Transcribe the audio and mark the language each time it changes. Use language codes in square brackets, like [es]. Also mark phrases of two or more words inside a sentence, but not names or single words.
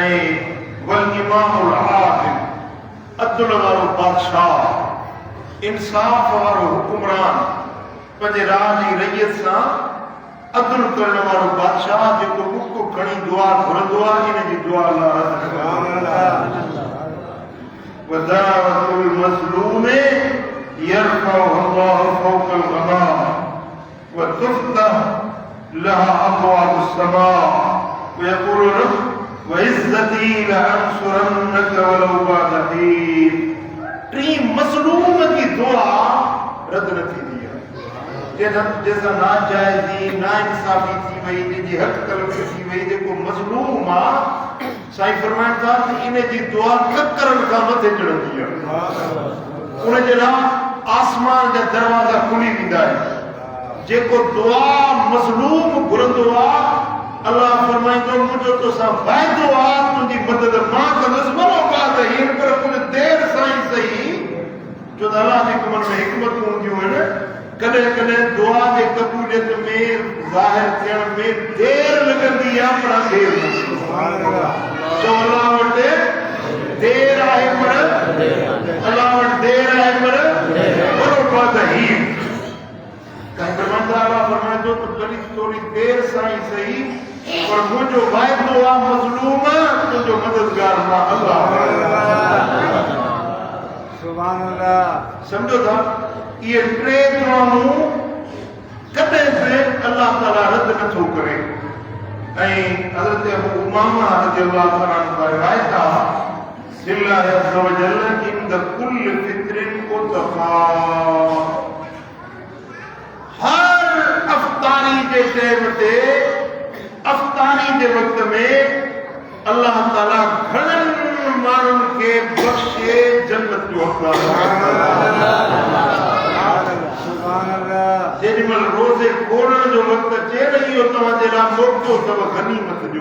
[sd] ऐं [ar] والإمام العادل [sd] अदल वारो बादशाह इंसाफ़ वारो हुकुमरान पंहिंजे राज जी रैयत सां अदल करण वारो बादशाह जेको बुक खणी दुआ घुरंदो आहे इन जी दुआ अल्लाह रद न कंदो। [ar] ودعوة المظلوم يرفع الله فوق الغمام و تفتح لها أبواب السماء و يقول الرب و عزتي لأنصرنك ولو بعد حين. [sd] टी मज़लूम जी दुआ रद न थींदी आहे। जैसा नाजायज़ी नाइंसाफ़ी थी वई जंहिंजी हक़ तलफ़ी थी वई जेको मज़लूम आहे साईं फरमाइनि था त इन जी दुआ ककरनि खां मथे चढ़ंदी आहे। उन जे लाइ आसमान जा दरवाज़ा खुली वेंदा आहिनि। जेको दुआ मज़लूम घुरंदो आहे अल्लाह फरमाईंदो मुंहिंजो तोसां वाइदो आहे तुंहिंजी मदद मां कंदुसि [ar] ولو بعد حين [sd] पर कुझु देरि सां ई सही छो त अल्लाह जे कमनि में हिकमतूं हूंदियूं आहिनि। कॾहिं कॾहिं दुआ जे क़बूलियत में ज़ाहिर थियण में देरि लॻंदी आहे पर देरि न चओ अल्लाह वटि देरि आहे पर अल्लाह वटि देरि आहे पर [ar] ولو بعد حين [sd] फरमाईंदो त भली थोरी देरि सां ई सही पर मुंहिंजो वाइदो आहे मज़लूम तुंहिंजो मददगार मां अल्लाह। [ar] سبحان الله. [sd] सम्झो था इहे टे दुआऊं कॾहिं बि अल्लाह ताला रद नथो करे। ऐं हज़रत अबू उमामा [ar] رضي الله تعالى عنه [sd] रिवायत आहे [ar] لله عز و جل عند كل فطر عتقاء [sd] हर अफ्तारी जे टाइम ते अफ्तारी जे वक़्त में अल्लाह ताला घणनि माण्हुनि खे बख़्शे जन्नत जो जेॾीमहिल रोज़े खोलण जो वक़्तु अचे न इहो तव्हांजे लाइ मौक़ो अथव गनीमत जो।